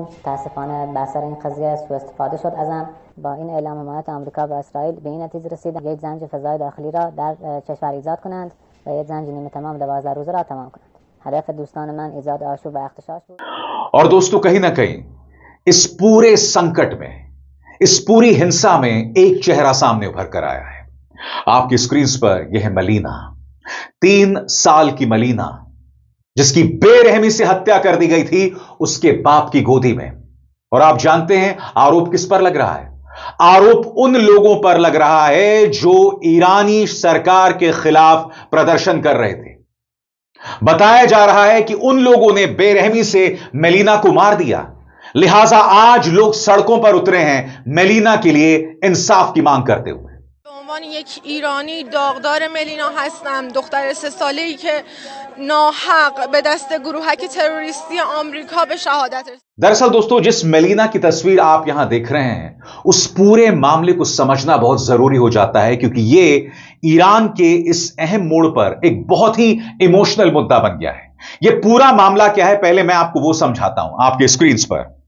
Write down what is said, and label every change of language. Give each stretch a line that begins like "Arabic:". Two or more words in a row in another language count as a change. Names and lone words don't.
Persian: متاسفانه بر سر این قضیه سوء استفاده شد ازم. با این اعلام حمایت آمریکا و اسرائیل به این نتیجه رسیدم یک زنج فضای داخلی را در کشور ایجاد کنند و یک زنج نیمه تمام 12 روزه را تمام کنند. هدف دوستان من ایجاد آشوب و اغتشاش بود.
Hindi: और दोस्तों कहीं ना कहीं इस पूरे संकट में, इस पूरी हिंसा में एक चेहरा सामने उभर कर आया है। आपकी स्क्रीन पर यह है मलीना, 3 साल की मलीना, जिसकी बेरहमी से हत्या कर दी गई थी उसके बाप की गोदी में। और आप जानते हैं आरोप किस पर लग रहा है? आरोप उन लोगों पर लग रहा है जो ईरानी सरकार के खिलाफ प्रदर्शन कर रहे थे। बताया जा रहा है कि उन लोगों ने बेरहमी से मेलिना को मार दिया, लिहाजा आज लोग सड़कों पर उतरे हैं मेलिना के लिए इंसाफ की मांग करते हुए।
Persian: عنوان یک ایرانی داغدار ملینا هستم، دختر 3 ساله‌ای که ناحق به دست گروهک تروریستی آمریکا به شهادت رسید.
Hindi: दरअसल दोस्तों, जिस मेलिना की तस्वीर आप यहां देख रहे हैं, उस पूरे मामले को समझना बहुत जरूरी हो जाता है, क्योंकि यह ईरान के इस अहम मोड़ पर एक बहुत ही इमोशनल मुद्दा बन गया है। यह पूरा मामला क्या है, पहले मैं आपको वो समझाता हूं आपके स्क्रीन पर।